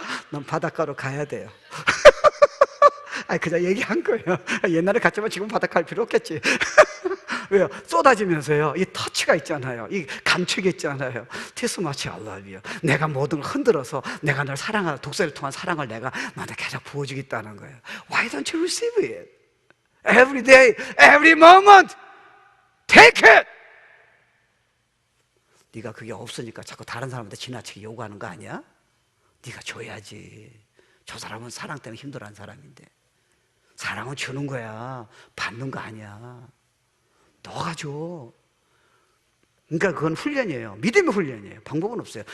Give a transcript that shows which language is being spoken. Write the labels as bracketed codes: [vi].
[ko] 난 바닷가로 가야 돼요. 그냥 얘기한 거예요. 옛날에 갔지만 지금 바닷가 갈 필요 없겠지. 왜요? 쏟아지면서요, 이 터치가 있잖아요. 이 감촉이 있잖아요. [en] This much I love you. [ko] 내가 모든 걸 흔들어서 내가 널 사랑하는, 독서를 통한 사랑을 내가 너한테 계속 부어주겠다는 거예요. [en] Why don't you receive it? Every day, every moment, take it. [ko] 네가 그게 없으니까 자꾸 다른 사람한테 지나치게 요구하는 거 아니야? 네가 줘야지. 저 사람은 사랑 때문에 힘들어하는 사람인데. 사랑은 주는 거야. 받는 거 아니야. 너가 줘. 그러니까 그건 훈련이에요. 믿음의 훈련이에요. 방법은 없어요.